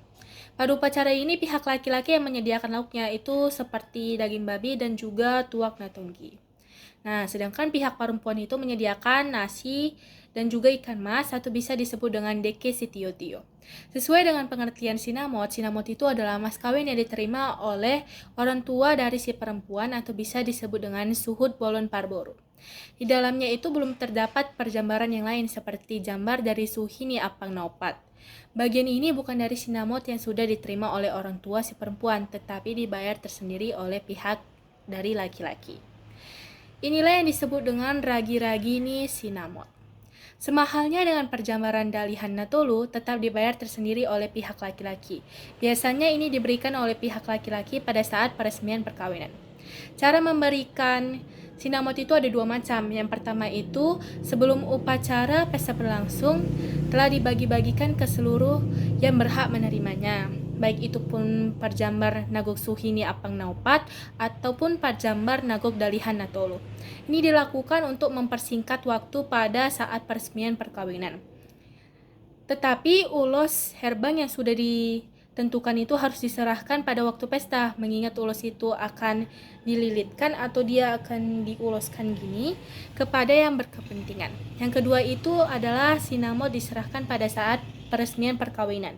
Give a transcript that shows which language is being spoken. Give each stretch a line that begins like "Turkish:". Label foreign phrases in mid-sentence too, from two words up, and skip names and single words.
Indonesian: Pada upacara ini, pihak laki-laki yang menyediakan lauknya itu seperti daging babi dan juga
Batak Toba: tuak natunggi.
Indonesian: Nah, sedangkan pihak perempuan itu menyediakan nasi dan juga ikan mas atau bisa disebut dengan
Batak Toba: deke sitio-tio.
Indonesian: Sesuai dengan pengertian sinamot, sinamot itu adalah mas kawin yang diterima oleh orang tua dari si perempuan atau bisa disebut dengan
Batak Toba: suhud bolon parboru.
Indonesian: Di dalamnya itu belum terdapat perjambaran yang lain seperti jambar dari
Batak Toba: suhini apang naupat.
Indonesian: Bagian ini bukan dari sinamot yang sudah diterima oleh orang tua si perempuan, tetapi dibayar tersendiri oleh pihak dari laki-laki. Inilah yang disebut dengan
Batak Toba: ragi-ragini sinamot.
Indonesian: Semahalnya dengan perjambaran
Batak Toba: dalihan natolu,
Indonesian: tetap dibayar tersendiri oleh pihak laki-laki. Biasanya ini diberikan oleh pihak laki-laki pada saat peresmian perkawinan. Cara memberikan sinamot itu ada dua macam. Yang pertama itu, sebelum upacara pesta berlangsung, telah dibagi-bagikan ke seluruh yang berhak menerimanya. Baik itu pun
Batak Toba: parjambar nagok suhini apang naupat ataupun parjambar nagok dalihan natolu.
Indonesian: Ini dilakukan untuk mempersingkat waktu pada saat peresmian perkawinan. Tetapi
Batak Toba: ulos herbang
Indonesian: yang sudah ditentukan itu harus diserahkan pada waktu pesta, mengingat ulos itu akan dililitkan atau dia akan diuloskan gini kepada yang berkepentingan. Yang kedua itu adalah sinamot diserahkan pada saat peresmian perkawinan.